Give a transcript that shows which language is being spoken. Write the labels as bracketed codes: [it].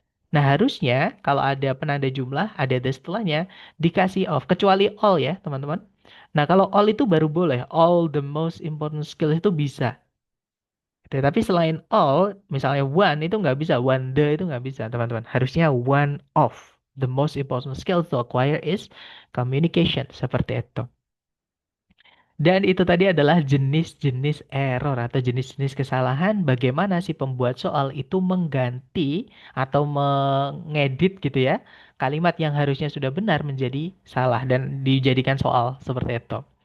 [id] Nah, harusnya kalau ada penanda jumlah, ada the setelahnya, dikasih off. Kecuali all ya, teman-teman. Nah, kalau all itu baru boleh. [en] All the most important skills [id] itu bisa. Gitu. Tapi selain all, misalnya one itu nggak bisa. One the itu nggak bisa, teman-teman. Harusnya one of. [en] The most important skill to acquire is communication. [id] Seperti itu. Dan itu tadi adalah jenis-jenis error atau jenis-jenis kesalahan bagaimana si pembuat soal itu mengganti atau mengedit gitu ya kalimat yang harusnya sudah benar menjadi salah dan dijadikan soal seperti itu.